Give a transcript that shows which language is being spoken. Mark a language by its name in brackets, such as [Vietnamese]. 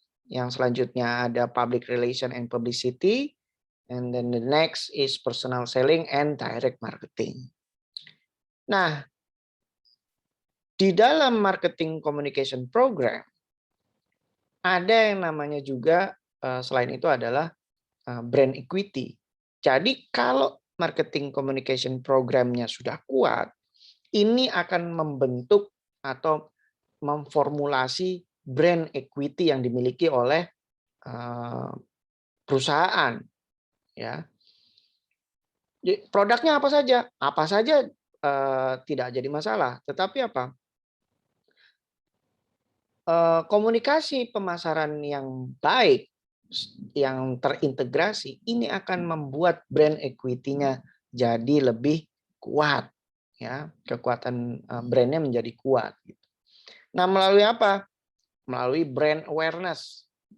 [Indonesian] Yang selanjutnya ada [English] public relation and publicity, and then the next is personal selling and direct marketing. [Indonesian] Nah, di dalam marketing communication program ada yang namanya juga selain itu adalah brand equity. Jadi kalau marketing communication programnya sudah kuat, ini akan membentuk atau memformulasi brand equity yang dimiliki oleh perusahaan, ya. Produknya apa saja? Apa saja tidak jadi masalah. Tetapi apa? Komunikasi pemasaran yang baik, yang terintegrasi, ini akan membuat brand equity-nya jadi lebih kuat, ya. Kekuatan brandnya menjadi kuat. Nah, melalui apa? Melalui brand awareness.